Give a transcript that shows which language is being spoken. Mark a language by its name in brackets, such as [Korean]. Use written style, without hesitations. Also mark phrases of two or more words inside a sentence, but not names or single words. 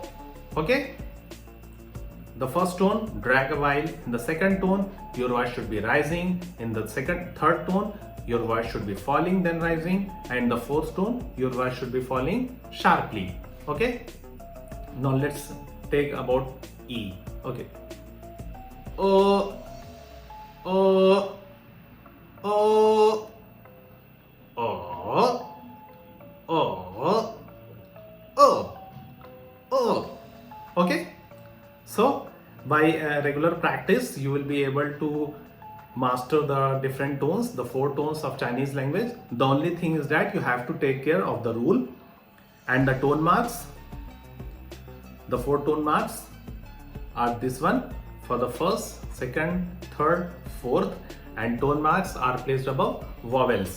[English] Okay, the first tone, drag a while. In the second tone, your voice should be rising. In the third tone, your voice should be falling, then rising. And the fourth tone, your voice should be falling sharply. Okay, now let's take about E. Okay, o, o, o, o, o, o, o. Okay, so by regular practice, you will be able to master the different tones, the four tones of Chinese language. The only thing is that you have to take care of the rule and the tone marks. The four tone marks are this one for the first, second, third, fourth, and tone marks are placed above vowels.